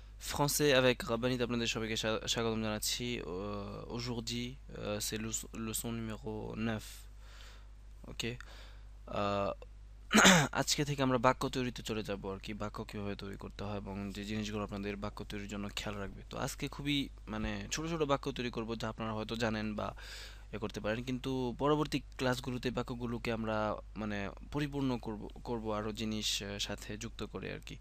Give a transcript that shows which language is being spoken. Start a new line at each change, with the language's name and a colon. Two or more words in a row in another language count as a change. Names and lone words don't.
French: Français avec
Bangla: Rabanit আপনাদের সবাইকে স্বাগতম জানাচ্ছি।
French: Aujourd'hui, c'est leçon numéro 9.
Bangla: ওকে, আজকে থেকে আমরা বাক্য তৈরিতে চলে যাব আর কি, বাক্য কিভাবে তৈরি করতে হয় এবং যে জিনিসগুলো আপনাদের বাক্য তৈরির জন্য খেয়াল রাখবে। তো আজকে খুবই মানে ছোট ছোট বাক্য তৈরি করব, যা আপনারা হয়তো জানেন বা করতে পারেন, কিন্তু পরবর্তী ক্লাসগুলোতে বাক্যগুলোকে আমরা মানে পরিপূর্ণ করব আরও জিনিস সাথে যুক্ত করে আর কি।